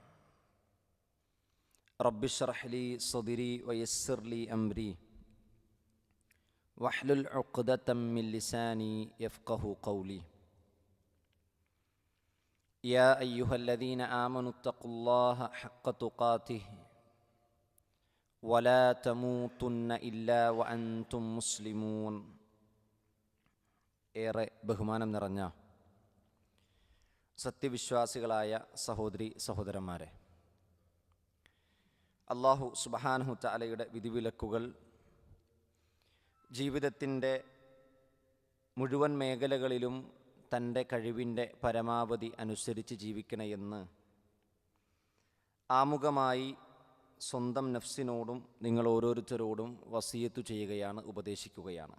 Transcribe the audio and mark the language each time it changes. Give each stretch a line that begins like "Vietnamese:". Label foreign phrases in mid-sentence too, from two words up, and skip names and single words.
Arabic: رب اشرح لي صدري ويسر لي أمري واحلل عقدة من لساني يفقه قولي. يا أيها الذين آمنوا اتقوا الله حق تقاته ولا تموتن إلا وأنتم مسلمون.
Malayalam: ഏറെ ബഹുമാനം നിറഞ്ഞ സത്യവിശ്വാസികളായ സഹോദരി സഹോദരന്മാരെ,
Arabic: الله سبحانه
Malayalam: തആലയുടെ വിധിവിലക്കുകൾ ജീവിതത്തിൻ്റെ മുഴുവൻ മേഖലകളിലും തൻ്റെ കഴിവിൻ്റെ പരമാവധി അനുസരിച്ച് ജീവിക്കണമെന്ന് ആമുഖമായി സ്വന്തം നഫ്സിനോടും നിങ്ങൾ ഓരോരുത്തരോടും വസിയത്ത് ചെയ്യുകയാണ്, ഉപദേശിക്കുകയാണ്.